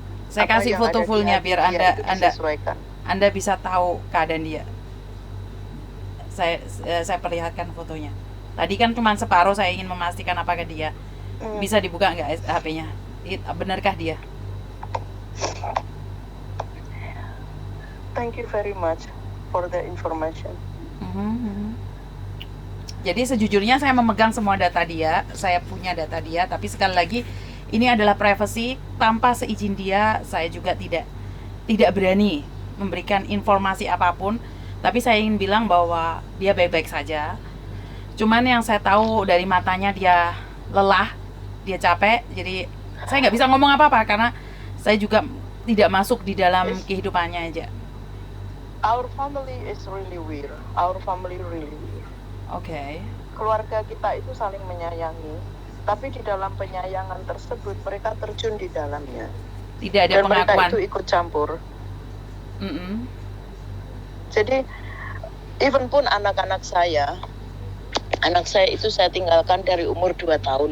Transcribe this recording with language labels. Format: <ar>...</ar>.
<id>Saya kasih foto fullnya biar Anda bisa tahu keadaan dia. Saya perlihatkan fotonya. Tadi kan cuma separuh, saya ingin memastikan apakah dia bisa dibuka nggak HP-nya. Benarkah dia?</id> <en>Thank you very much for the information.</en> <id>Jadi sejujurnya saya memegang semua data dia, saya punya data dia, tapi sekali lagi ini adalah privacy. Tanpa seizin dia, saya juga tidak berani memberikan informasi apapun. Tapi saya ingin bilang bahwa dia baik-baik saja. Cuman yang saya tahu dari matanya dia lelah, dia capek. Jadi saya nggak bisa ngomong apa-apa karena saya juga tidak masuk di dalam kehidupannya aja.</id> <en>Our family is really weird. Our family really weird. Okay.</en> <id>Keluarga kita itu saling menyayangi, tapi di dalam penyayangan tersebut mereka terjun di dalamnya. Tidak ada pengakuan. Dan mereka itu ikut campur. Jadi even pun anak saya itu saya tinggalkan dari umur 2 tahun.</id>